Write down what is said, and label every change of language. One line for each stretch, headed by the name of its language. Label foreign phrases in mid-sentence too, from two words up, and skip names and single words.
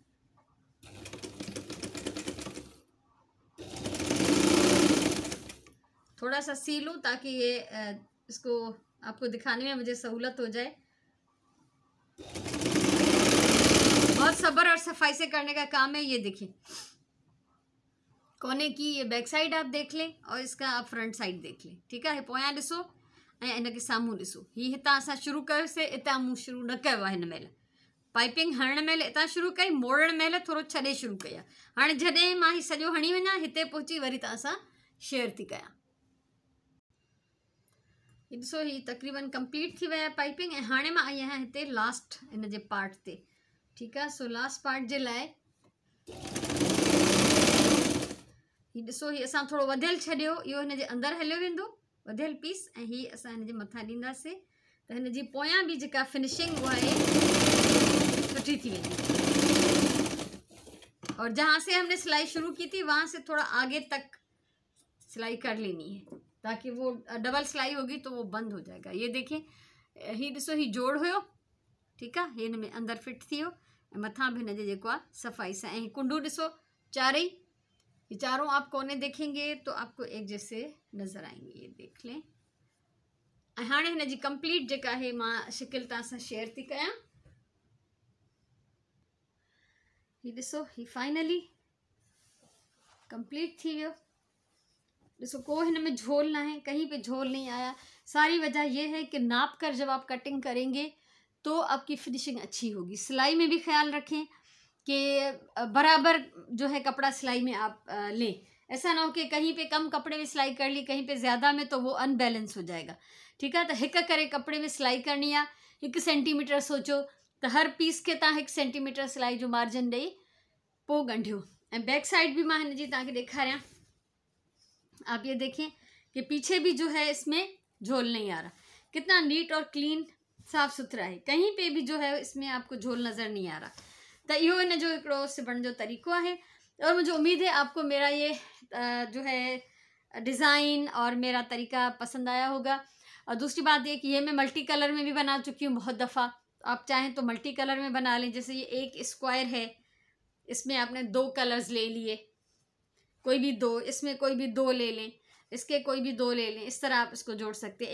Hindi: थोड़ा सा सी लूँ ताकि ये इसको आपको दिखाने में मुझे सहूलत हो जाए। बहुत सब्र और सफाई से करने का काम है। ये देखिए, कोने की ये बैक साइड आप देख लें और इसका आप फ्रंट साइड देख लें। ठीक है,
Sindhi: पोयां ॾिसो ऐं इन खे साम्हूं ॾिसो। ही हितां असां शुरू कयोसीं, हितां मूं शुरू न कयो आहे। हिन महिल पाइपिंग हणण महिल हितां शुरू कई, मोड़ण महिल थोरो छॾे शुरू कई आहे। हाणे जॾहिं मां ही सॼो हणी वञा, हिते पहुची वरी तव्हां सां शेयर थी कयां। ॾिसो ही तक़रीबन कंप्लीट थी विया पाइपिंग। ऐं हाणे मां आई आहियां हिते लास्ट इन जे पार्ट ते। ठीकु आहे, सो लास्ट पार्ट जे लाइ ही ॾिसो, ही असां थोरो वधियल छॾियो, इहो हिन जे अंदरि हलियो वेंदो वधियल पीस, ऐं ही असां हिन जे मथां ॾींदासीं त हिन जी पोयां बि जेका फिनिशिंग उहा आहे सुठी थी वेंदी।
Hindi: और जहाँ से हमने सिलाई शुरू की थी वहाँ से थोड़ा आगे तक सिलाई कर लेनी है, ताकि वो डबल सिलाई होगी तो वो बंद हो जाएगा। ये देखें,
Sindhi: ही ॾिसो, ही जोड़ हुयो। ठीकु आहे, हिन में अंदरि फिट थी वियो ऐं मथां बि हिन जे जेको आहे सफ़ाई सां। ऐं कुंडू ॾिसो चारई,
Hindi: ये चारों आप कोने देखेंगे तो आपको एक जैसे नज़र आएंगे। ये देख लें।
Sindhi: ऐं हाणे हिन जी कंप्लीट जेका आहे मां शिकिल तव्हां सां शेयर थी कयां। ही ॾिसो, ही फाइनली कंप्लीट थी वियो। ॾिसो, को हिन में झोल ना है,
Hindi: कहीं पे झोल नहीं आया। सारी वजह यह है कि नाप कर जब आप कटिंग करेंगे तो आपकी फिनिशिंग अच्छी होगी। सिलाई में भी ख्याल रखें कि बराबर जो है कपड़ा सिलाई में आप लें। ऐसा ना हो कि कहीं पे कम कपड़े में सिलाई कर ली, कहीं पे ज़्यादा में, तो वो अनबैलेंस हो जाएगा। ठीक है, तो
Sindhi: हिक करे कपड़े में सिलाई करनी आहे, 1 सेंटीमीटर सोचो तो हर पीस के तव्हां 1 सेंटीमीटर सिलाई जो मार्जिन ॾेई पोइ ॻंढियो। ऐं बैक साइड भी मां हिन जी तव्हांखे ॾेखारियां।
Hindi: आप ये देखें कि पीछे भी जो है इसमें झोल नहीं आ रहा, कितना नीट और क्लीन साफ़ सुथरा है, कहीं पे भी जो है इसमें आपको झोल नज़र नहीं आ रहा।
Sindhi: तो इहो इन जो हिकिड़ो सिबण जो तरीक़ो है।
Hindi: और मुझे उम्मीद है आपको मेरा ये जो है डिज़ाइन और मेरा तरीका पसंद आया होगा। और दूसरी बात ये कि ये मैं मल्टी कलर में भी बना चुकी हूँ बहुत दफ़ा, आप चाहें तो मल्टी कलर में बना लें। जैसे ये एक स्क्वायर है, इसमें आपने 2 कलर्स ले लिए, कोई भी 2, इसमें कोई भी 2 ले लें, इसके कोई भी 2 ले लें, इस तरह आप इसको जोड़ सकते हैं।